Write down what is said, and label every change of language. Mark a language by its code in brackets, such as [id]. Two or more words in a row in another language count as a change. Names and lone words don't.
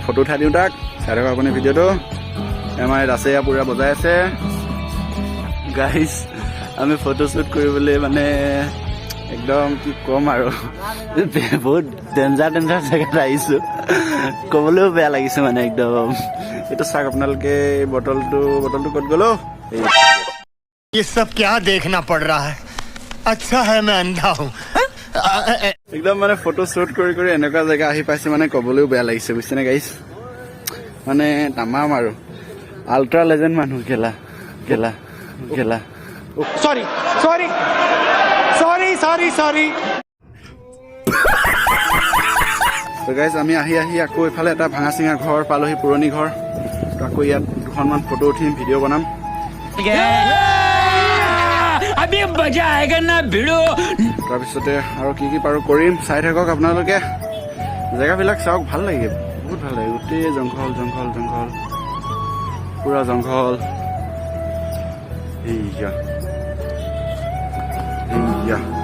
[as] ফটো উঠাই দিওঁ তাক চাই থাকক আপুনি ভিডিঅ'টো আমাৰ ৰাছেয়া পুৰা বজাই আছে গাইজ আমি [en] photo shoot [as] কৰিবলৈ মানে একদম কি কম আৰু বহুত [en] danger danger [as] জেগাত আহিছো ক'বলৈও বেয়া লাগিছে মানে একদম এইটো চাওক আপোনালোকে বটলটো ক'ত গ'লো [hi] ये सब क्या देखना पड़ रहा है अच्छा है मैं अंधा हूँ [as] একদম মানে [en] photo shoot [as] কৰি কৰি এনেকুৱা জেগা আহি পাইছে মানে ক'বলৈও বেয়া লাগিছে বুজিছেনে গাইজ মানে তামাম আৰু [en] ultra legend [as] মানুহ গেলা গেলা গেলা [en] sorry sorry sorry sorry sorry [as] তো গাইজ আমি আহি আহি আকৌ ইফালে এটা ভাঙা চিঙা ঘৰ পালোহি পুৰণি ঘৰ আকৌ ইয়াত দুখনমান ফটো উঠিম ভিডিঅ' বনাম [hi] अभी मजा आएगा ना भिड़ो [as] তাৰপিছতে আৰু কি কি পাৰো কৰিম চাই থাকক আপোনালোকে জেগাবিলাক চাওক ভাল লাগে বহুত ভাল লাগে গোটেই জংঘল জংঘল জংঘল পুৰা জংঘল এইয়া এইয়া